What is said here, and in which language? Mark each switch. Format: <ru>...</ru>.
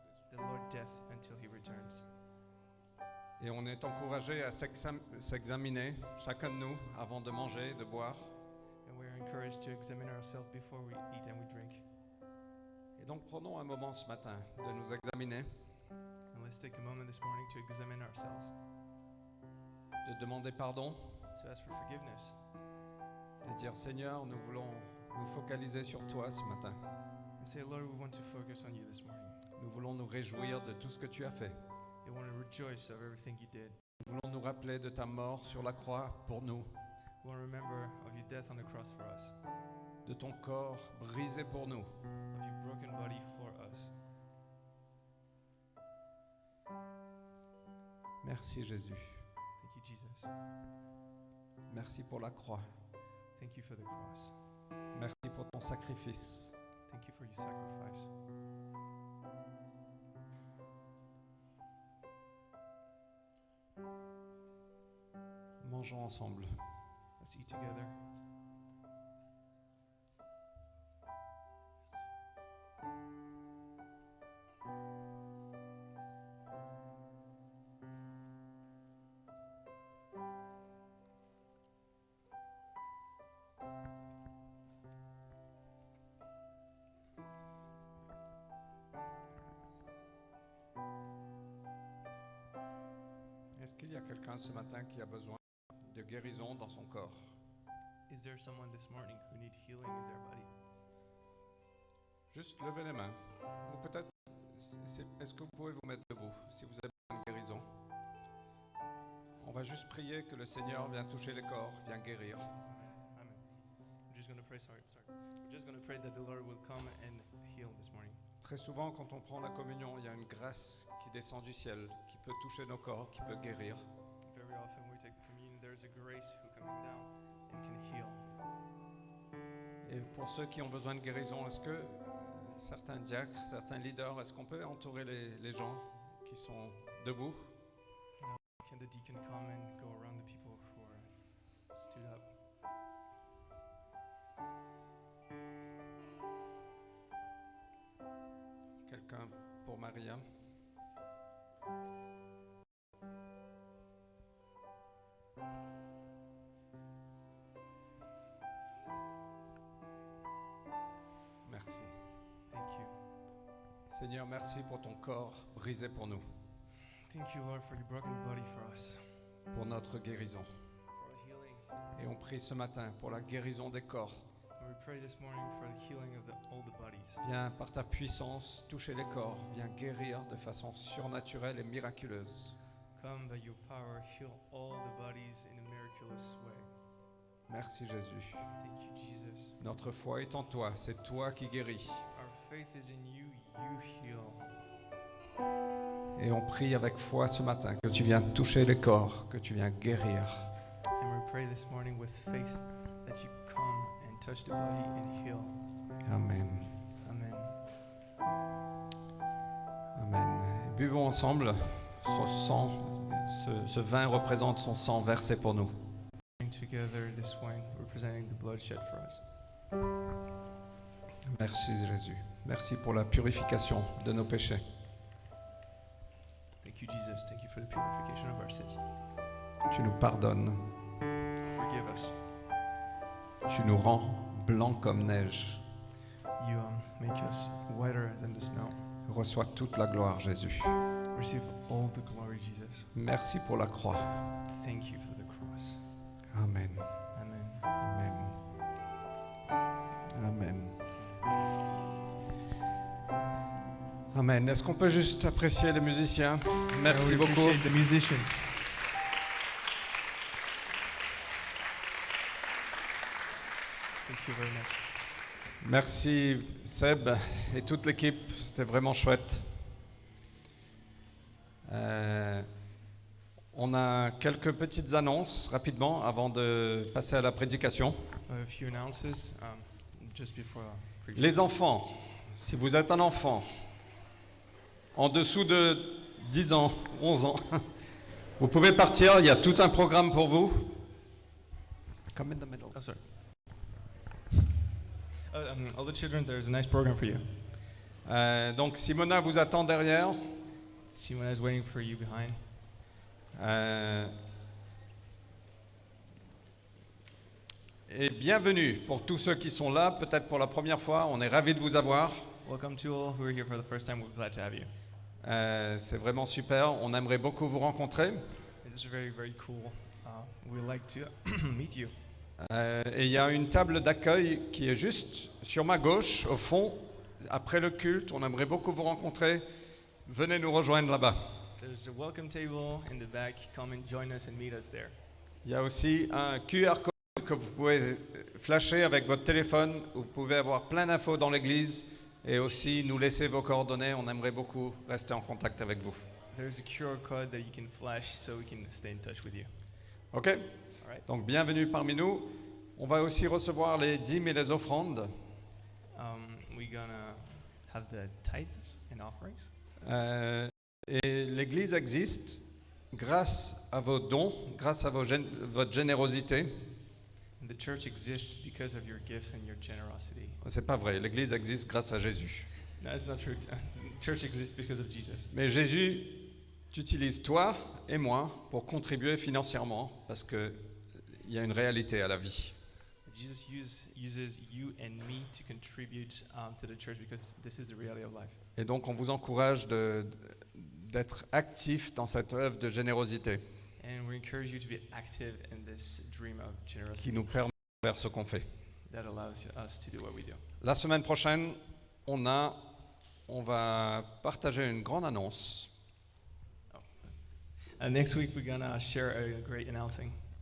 <en>The Lord death until He returns.</en> <fr>Et on est encouragé à s'examiner, chacun de nous, avant de manger, de boire.</fr> <en>And we are encouraged to examine ourselves before we eat and we drink.</en> <fr>Et donc prenons un moment ce matin de nous examiner,</fr> <en>And let's take a moment this morning to examine ourselves,</en> <fr>de demander pardon,</fr> <en>to ask for forgiveness,</en> <fr>de dire Seigneur, nous voulons nous focaliser sur toi ce matin.</fr> <en>and say, Lord, we want to focus on you this morning.</en> <fr>Nous voulons nous réjouir de tout ce que tu as fait.</fr> <en>We want to rejoice of everything you did.</en> <fr>Nous voulons nous rappeler de ta mort sur la croix pour nous,</fr> <en>We want to remember of your death on the cross for us,</en> <fr>de ton corps brisé pour nous,</fr> <en>of your broken body for us.</en> <fr>Merci Jésus.</fr> <en>Thank you, Jesus.</en> <fr>Merci pour la croix.</fr> <en>Thank you for the cross.</en> <fr>Merci pour ton sacrifice.</fr> <en>Thank you for your sacrifice.</en> <fr>Mangeons ensemble.</fr> <en>Let's eat together.</en> <fr>Est-ce qu'il y a quelqu'un ce matin qui a besoin de guérison dans son corps?</fr> <en>Is there someone this morning who need healing in their body?</en> <fr>Juste levez les mains. Ou peut-être, est-ce que vous pouvez vous mettre debout si vous avez besoin de guérison? On va juste prier que le Seigneur vienne toucher les corps, vienne guérir. Amen.</fr> <en>I'm just going to pray, sorry. We're just going to pray that the Lord will come and heal this morning.</en> <fr>Très souvent, quand on prend la communion, il y a une grâce qui descend du ciel, qui peut toucher nos corps, qui peut guérir.</fr> <en>Very often we take communion, there's a grace who coming down and can heal.</en> <fr>Et pour ceux qui ont besoin de guérison, est-ce que certains diacres, certains leaders, est-ce qu'on peut entourer les gens qui sont debout?</fr> <en>Can the deacon come and go around the people who are stood up?</en> <fr>Quelqu'un pour Maria? Merci.</fr> <en>Thank you.</en> <fr>Seigneur, merci pour ton corps brisé pour nous,</fr> <en>Thank you, Lord, for your broken body for us,</en> <fr>pour notre guérison.</fr> <en>for our healing.</en> <fr>Et on prie ce matin pour la guérison des corps.</fr> <en>And we pray this morning for the healing of all the bodies.</en> <fr>Viens par ta puissance toucher les corps, viens guérir de façon surnaturelle et miraculeuse.</fr> <en>Come by your power, heal all the bodies in a miraculous way.</en> <fr>Merci Jésus.</fr> <en>Thank you, Jesus.</en> <fr>Notre foi est en toi, c'est toi qui guéris.</fr> <en>Our faith is in you, you heal.</en> <fr>Et on prie avec foi ce matin que tu viens toucher les corps, que tu viens guérir.</fr> <en>And we pray this morning with faith that you come and touch the body and heal. Amen. Amen.</en> <fr>Amen. Et buvons ensemble son sang. Ce vin représente son sang versé pour nous.</fr> <en>Together this wine representing the blood shed for us.</en> <fr>Merci Jésus. Merci pour la purification de nos péchés.</fr> <en>Thank you, Jesus. Thank you for the purification of our sins.</en> <fr>Tu nous pardonnes.</fr> <en>Forgive us.</en> <fr>Tu nous rends blancs comme neige.</fr> <en>You make us whiter than the snow.</en> <fr>Reçois toute la gloire, Jésus.</fr> <en>Receive all the glory, Jesus.</en> <fr>Merci pour la croix.</fr> <en>Thank you for the cross. Amen. Amen. Amen. Amen. Amen.</en> <fr>Est-ce qu'on peut juste apprécier les musiciens? Merci</fr> <en>We</en> <fr>beaucoup.</fr> <en>appreciate the musicians. Thank you very much.</en> <fr>Merci Seb et toute l'équipe. C'était vraiment chouette. On a quelques petites annonces rapidement avant de passer à la prédication.</fr> <en>A few announces just before preaching.</en> <fr>Les enfants, si vous êtes un enfant en dessous de 10 ans, 11 ans, vous pouvez partir, il y a tout un programme pour vous.</fr> <en>Come in the middle. Oh, sorry. All the children, there's a nice program for you.</en> <fr>Donc Simona vous attend derrière.</fr> <en>Simona is waiting for you behind.</en> <fr>Et bienvenue pour tous ceux qui sont là, peut-être pour la première fois, on est ravis de vous avoir.</fr> <en>Welcome to all who are here for the first time. We're glad to have you.</en> <fr>C'est vraiment super, on aimerait beaucoup vous rencontrer.</fr> <en>It's very, very cool. We'd like to meet you.</en> <fr>Et il y a une table d'accueil qui est juste sur ma gauche, au fond, après le culte, on aimerait beaucoup vous rencontrer. Venez nous rejoindre là-bas.</fr> <en>There's a welcome table in the back. Come and join us and meet us there.</en> <fr>Il y a aussi un QR code que vous pouvez flasher avec votre téléphone. Vous pouvez avoir plein d'infos dans l'église et aussi nous laisser vos coordonnées. On aimerait beaucoup rester en contact avec vous.</fr> <en>There's a QR code that you can flash so we can stay in touch with you. OK? All right.</en> <fr>Donc bienvenue parmi nous. On va aussi recevoir les dîmes et les offrandes.</fr> <en>We're gonna have the tithes and offerings.</en> <fr>Et l'église existe grâce à vos dons, grâce à votre générosité.</fr> <en>And the church exists because of your gifts and your generosity.</en> <fr>C'est pas vrai, l'église existe grâce à Jésus.</fr> <en>No, it's not true. Church exists because of Jesus.</en> <fr>Mais Jésus t'utilise toi et moi pour contribuer financièrement parce qu'il y a une réalité à la vie.</fr> <en>Jesus uses you and me to contribute to the church because this is the reality of life.</en> <fr>Et donc on vous encourage d'être actif dans cette œuvre de générosité.</fr> <en>encourage you to be active in this dream of</en> <fr>qui</fr> <en>generosity</en> <fr>nous permet de faire ce qu'on fait.</fr> <en>that allows us to do what we do.</en> <fr>La semaine prochaine, on va partager une grande annonce.</fr> <en>Next week, we're gonna share a great announcing.</en>